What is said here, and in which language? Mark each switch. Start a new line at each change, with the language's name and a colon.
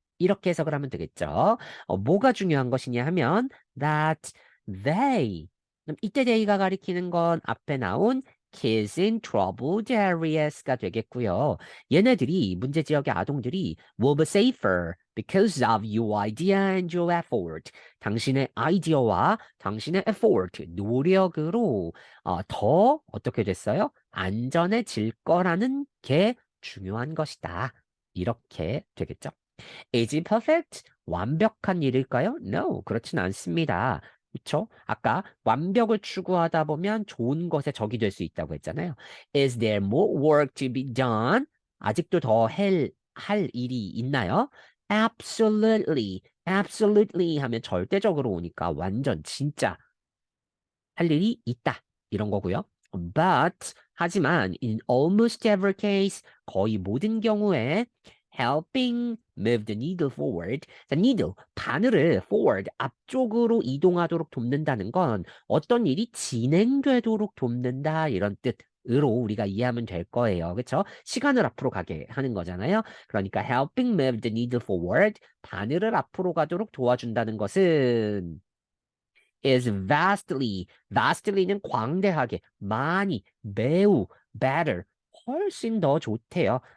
Korean: 이렇게 해석을 하면 되겠죠. 뭐가 중요한 것이냐 하면
English: that they.
Korean: 그럼 이때 they가 가리키는 건 앞에 나온 kids in troubled areas가 되겠고요. 얘네들이 문제 지역의 아동들이
English: will be safer because of your idea and your effort.
Korean: 당신의 아이디어와 당신의 effort, 노력으로 더 어떻게 됐어요? 안전해질 거라는 게 중요한 것이다. 이렇게 되겠죠.
English: Is it perfect?
Korean: 완벽한 일일까요? No, 그렇진 않습니다. 그쵸? 아까 완벽을 추구하다 보면 좋은 것에 적이 될 수 있다고 했잖아요.
English: Is there more work to be done?
Korean: 아직도 더 할 일이 있나요?
English: Absolutely, absolutely
Korean: 하면 절대적으로 오니까 완전 진짜 할 일이 있다. 이런 거고요.
English: But
Korean: 하지만
English: in almost every case
Korean: 거의 모든 경우에
English: helping move the needle forward. The needle
Korean: 바늘을 forward 앞쪽으로 이동하도록 돕는다는 건 어떤 일이 진행되도록 돕는다 이런 뜻으로 우리가 이해하면 될 거예요. 그렇죠? 시간을 앞으로 가게 하는 거잖아요. 그러니까
English: helping move the needle forward
Korean: 바늘을 앞으로 가도록 도와준다는 것은
English: is vastly는
Korean: 광대하게, 많이, 매우, better, 훨씬 더 좋대요.